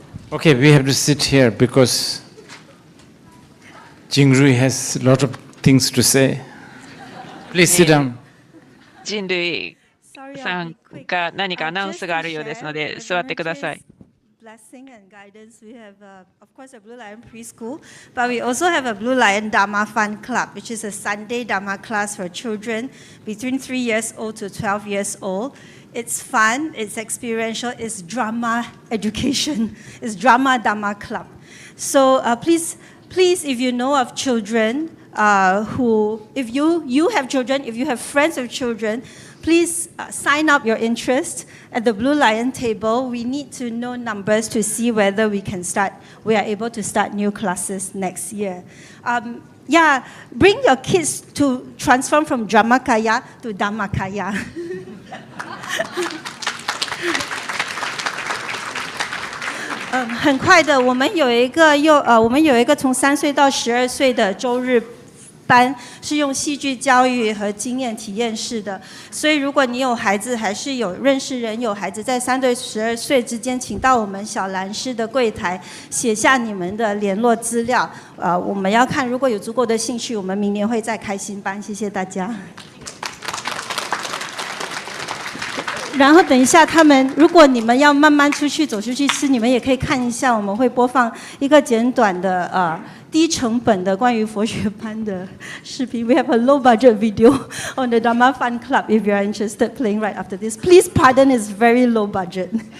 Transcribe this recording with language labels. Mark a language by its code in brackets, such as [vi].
[en] Okay, we have to sit here because Jingrui has a lot of things to say. Please sit down. [ja] 人類さんが何かアナウンスがあるようですので、座ってください。 [en] Blessing and guidance. We have, of course, a Blue Lion preschool, but we also have a Blue Lion Dharma Fun Club, which is a Sunday Dharma class for children between 3 years old to 12 years old. It's fun, it's experiential, it's drama education, it's drama Dharma club. So please, if you know of children if you have children, if you have friends with children, please sign up your interest at the Blue Lion table. We need to know numbers to see whether we are able to start new classes next year. Yeah, bring your kids to transform from Dramakaya to Dhammakaya. [zh] 很快的，我们有一个从3岁到12岁的周日班，是用戏剧教育和经验体验式的。所以，如果你有孩子，还是有认识人有孩子在3对12岁之间，请到我们小兰师的柜台写下你们的联络资料。我们要看，如果有足够的兴趣，我们明年会再开新班。谢谢大家。然后等一下，如果你们要慢慢走出去吃，你们也可以看一下，我们会播放一个简短的低成本的关于佛学班的视频。 [en] We have a low budget video on the Dharma Fun Club if you are interested, playing right after this. Please pardon, it's very low budget.